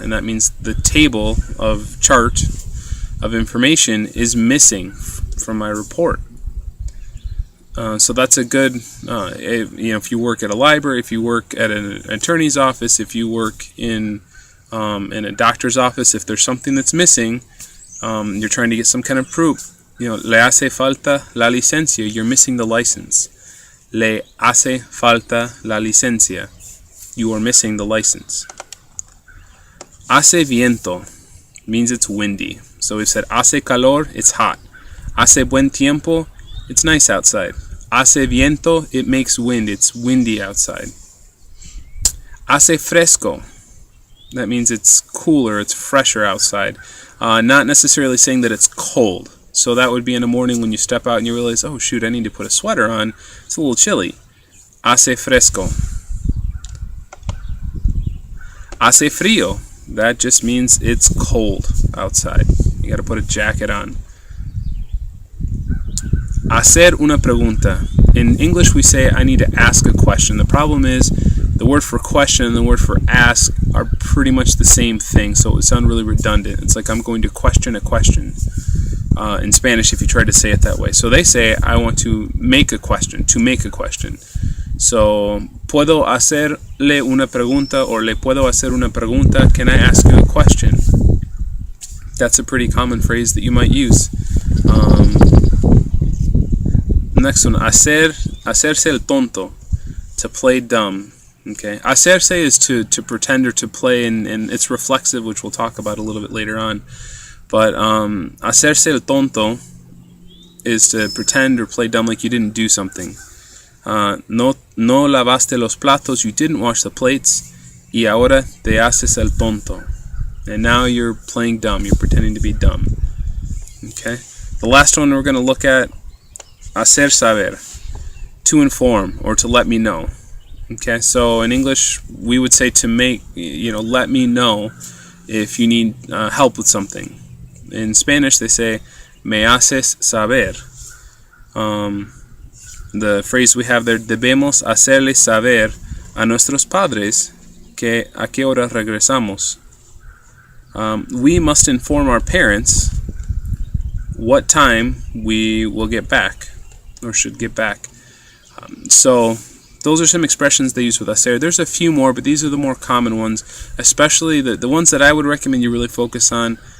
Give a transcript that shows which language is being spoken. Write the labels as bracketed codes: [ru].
[en] And that means the table of chart of information is missing from my report. So that's a good, if you work at a library, if you work at an attorney's office, if you work in a doctor's office, if there's something that's missing, you're trying to get some kind of proof. [es] Le hace falta la licencia. [en] You're missing the license. [es] Le hace falta la licencia. [en] You are missing the license. [es] Hace viento [en] means it's windy. So we've said [es] hace calor, [en] it's hot. [es] Hace buen tiempo, [en] it's nice outside. [es] Hace viento, [en] it makes wind. It's windy outside. [es] Hace fresco. [en] That means it's cooler, it's fresher outside. Not necessarily saying that it's cold. So that would be in the morning when you step out and you realize, oh shoot, I need to put a sweater on. It's a little chilly. [es] Hace fresco. Hace frío. [en] That just means it's cold outside. You got to put a jacket on. [es] Hacer una pregunta. [en] In English we say I need to ask a question. The problem is the word for question and the word for ask are pretty much the same thing, so it would sound really redundant. It's like I'm going to question a question in Spanish if you try to say it that way. So they say I want to make a question, to make a question. So, [es] puedo hacerle una pregunta, [en] or [es] le puedo hacer una pregunta. [en] Can I ask you a question? That's a pretty common phrase that you might use. Next one, [es] hacerse el tonto, [en] to play dumb. Okay, hacerse is to pretend or to play, and it's reflexive, which we'll talk about a little bit later on. But [es] hacerse el tonto [en] is to pretend or play dumb like you didn't do something. [es] No lavaste los platos, [en] you didn't wash the plates, [es] y ahora te haces el tonto. [en] And now you're playing dumb, you're pretending to be dumb. Okay? The last one we're going to look at, [es] hacer saber, [en] to inform or to let me know. Okay, so in English we would say to make, let me know if you need help with something. In Spanish they say, [es] me haces saber. [en] The phrase we have there, [es] debemos hacerle saber a nuestros padres que a qué hora regresamos. [en] We must inform our parents what time we will get back, or should get back. So those are some expressions they use with hacer. There's a few more, but these are the more common ones, especially the ones that I would recommend you really focus on.